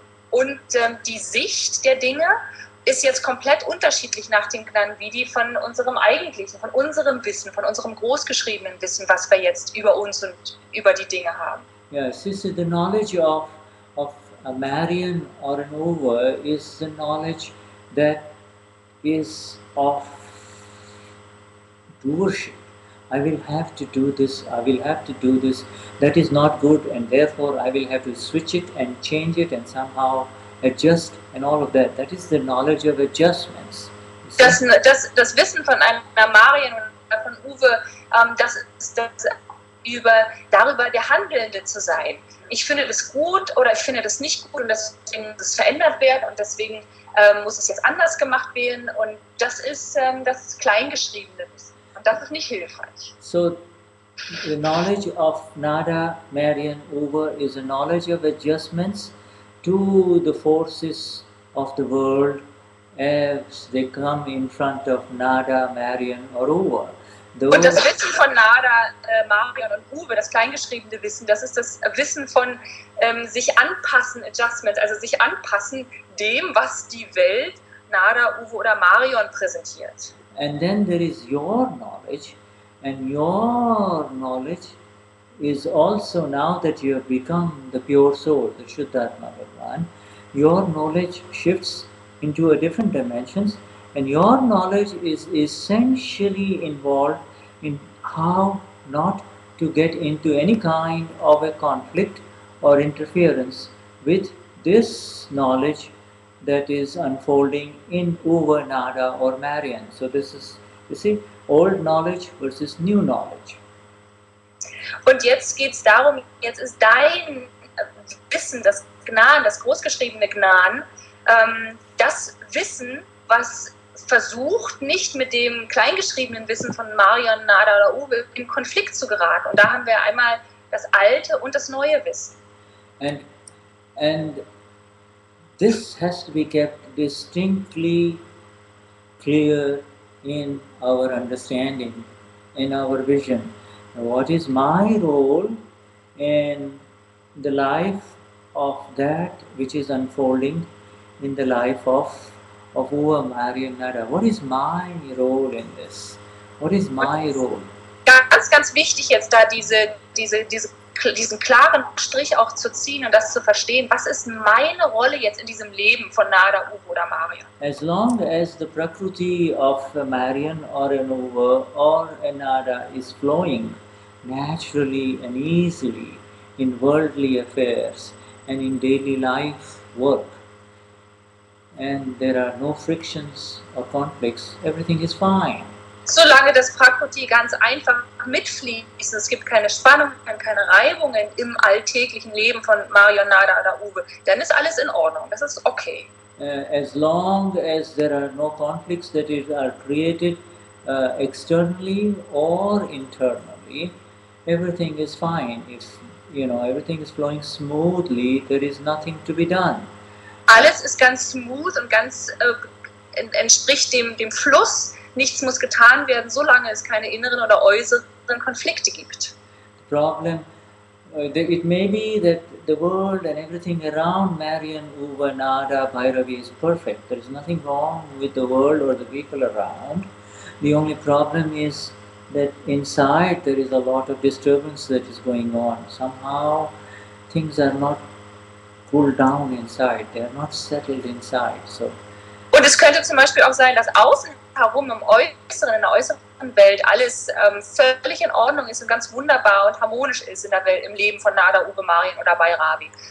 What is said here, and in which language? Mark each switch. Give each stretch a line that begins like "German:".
German: Und die Sicht der Dinge ist jetzt komplett unterschiedlich nach dem Gnan wie die von unserem eigentlichen, von unserem Wissen, von unserem großgeschriebenen Wissen, was wir jetzt über uns und über die Dinge haben.
English: Yes, this is the knowledge of a Marian or an Uva is the knowledge that is of doership. I will have to do this, I will have to do this, that is not good, and therefore I will have to switch it and change it and somehow adjust and all of that. That is the knowledge of adjustments.
German: Das Wissen von einer Marian oder von Uwe, das ist darüber der Handelnde zu sein. Ich finde das gut oder ich finde das nicht gut und deswegen muss es verändert werden und deswegen muss es jetzt anders gemacht werden und das ist das kleingeschriebene Wissen. Und das ist nicht hilfreich.
English: So, the knowledge of Nada, Marian, Uva is a knowledge of adjustments to the forces of the world as they come in front of Nada, Marian or Uva.
German: Und das Wissen von Nada, Marian und Uwe, das kleingeschriebene Wissen, das ist das Wissen von sich anpassen, Adjustments, also sich anpassen dem, was die Welt, Nada, Uwe oder Marion präsentiert.
English: And then there is your knowledge, and your knowledge is also, now that you have become the pure soul, the Shuddhatma Bhagavan, your knowledge shifts into a different dimensions, and your knowledge is essentially involved in how not to get into any kind of a conflict or interference with this knowledge that is unfolding in Uva, Nada or Marian. So this is, you see, old knowledge versus new knowledge.
German: Und jetzt geht es darum, jetzt ist dein Wissen, das Gnan, das großgeschriebene Gnan, das Wissen, was versucht, nicht mit dem kleingeschriebenen Wissen von Marion, Nada oder Uwe in Konflikt zu geraten. Und da haben wir einmal das alte und das neue Wissen.
English: And this has to be kept distinctly clear in our understanding, in our vision. What is my role in the life of that which is unfolding in the life of Uva, Marian, Nada? What is my role in this? What is my role?
German: Ganz, ganz wichtig jetzt da diesen klaren Strich auch zu ziehen und das zu verstehen, was ist meine Rolle jetzt in diesem Leben von Nada, Uva oder Marian?
English: As long as the Prakruti of a Marian or an Uva or a Nada is flowing naturally and easily in worldly affairs and in daily life work, and there are no frictions or conflicts, everything is fine.
German: Solange das Prakruti ganz einfach mitfließt, es gibt keine Spannungen, keine Reibungen im alltäglichen Leben von Marion, Nada oder Uwe, dann ist alles in Ordnung, das ist okay.
English: As long as there are no conflicts that are created externally or internally, everything is fine. If everything is flowing smoothly, there is nothing to be done.
German: Alles ist ganz smooth und ganz entspricht dem Fluss. Nichts muss getan werden, solange es keine inneren oder äußeren Konflikte gibt.
English: Problem, it may be that the world and everything around Marian, Uva, Nada, Bhairavi is perfect. There is nothing wrong with the world or the people around. The only problem is that inside there is a lot of disturbance that is going on. Somehow things are not cooled down inside, they are not settled inside. So.
German: Und es könnte zum Beispiel auch sein, dass außen herum im Äußeren, in der äußeren Welt alles völlig in Ordnung ist und ganz wunderbar und harmonisch ist in der Welt, im Leben von Nada, Uwe, Marian oder Bhairavi.